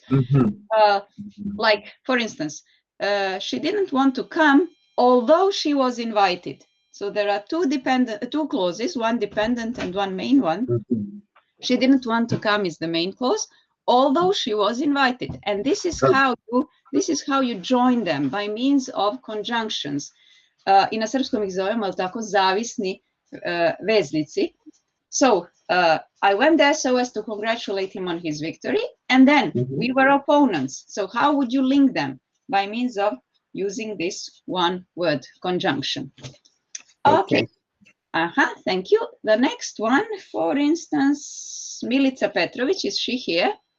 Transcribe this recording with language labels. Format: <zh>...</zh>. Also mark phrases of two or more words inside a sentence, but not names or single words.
<en>Like, for instance, she didn't want to come, although she was invited. So there are two clauses, one dependent and one main one. She didn't want to come is the main clause, although she was invited. And this is how you join them by means of conjunctions.</en> <sr>I na srpskom ih zovemo, ali tako, zavisni veznici.</sr> <en>So I went there so as to congratulate him on his victory, and then we were opponents. So how would you link them? By means of using this one word conjunction. Okay. Thank you. The next one, for instance, Milica Petrović, is she here?</en>